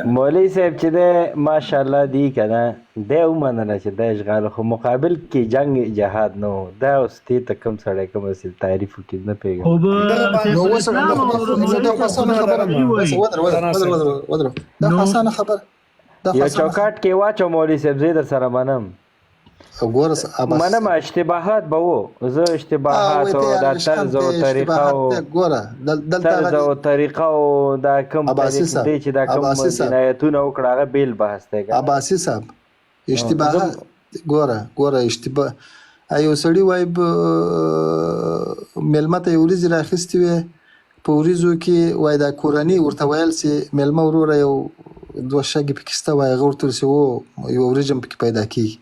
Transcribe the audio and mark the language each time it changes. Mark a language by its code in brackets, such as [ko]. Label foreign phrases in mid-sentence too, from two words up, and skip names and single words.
[ps] مولوي صاحب چې دی ماشاءالله دی که نه دی ومنله چې دا اشغال خو مقابل کې جنگ جهاد نه و. دا اوس دې ته کوم سړی کوم اصل تعریف وکړي نه پوهېږم. یو چوکاټ کې واچو مولوي صاحب زه در سره منم منم اشتباهات به و زه اشتباهات او دا طرز او طریقه او دا کوم طریقه دی چې دا کوم جنایتونه وکړه هغه بیل بحث دی. عباسي صاحب اشتباهات ګوره اشتباه یو سړي وایي میلمه ته یې وریځې رااخیستې وې په وریځو کې وایي دا کورنۍ ورته ویل چې میلمه وروره یو دوه شګې پکې شته وایي هغه ورته ویل چې یوه وریځ هم پکې پیدا کېږي.